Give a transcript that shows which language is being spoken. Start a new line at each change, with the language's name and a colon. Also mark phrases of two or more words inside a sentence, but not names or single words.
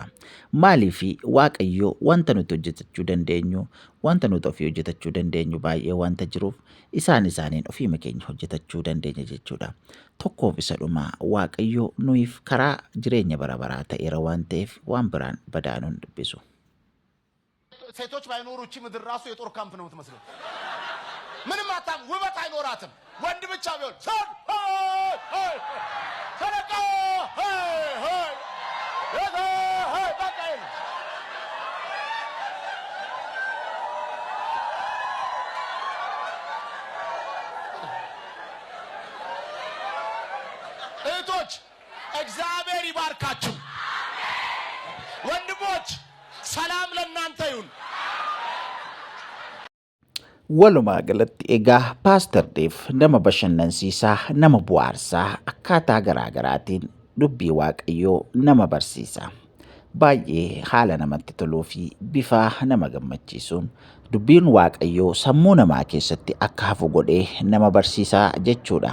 Oromo: Maaliif Waaqayyoo wanta nuti hojjetachuu dandeenyu, wanta nuti ofii hojjetachuu dandeenyu baay'ee wanta jiruuf isaaniin ofii keenya hojjetachuu dandeenya jechuudha. Tokkoof isa dhumaa Waaqayyoo nuyiif karaa jireenya bara ta'eera waan ta'eef waan biraan badaanuun dubbisu.
Amharic: ሴቶች ባይኖሩ እቺ ምድር ራሱ የጦር ካምፕ ነው የምትመስለው። ምንም አታም ውበት አይኖራትም። ወንድ ብቻ ቢሆን ሰለቃ እህቶች እግዚአብሔር ይባርካችሁ። ወንድሞች ሰላም ለእናንተ ይሁን።
Oromo: Walumaa galatti egaa Pastor Dave nama bashannansiisaa, nama bohaarsaa akkaataa garaagaraatiin dubbii Waaqayyoo nama barsiisa. Baay'ee haala namatti toluu fi bifa nama gammachiisuun dubbiin Waaqayyoo sammuu namaa keessatti akka hafu godhee nama barsiisaa jechuudha.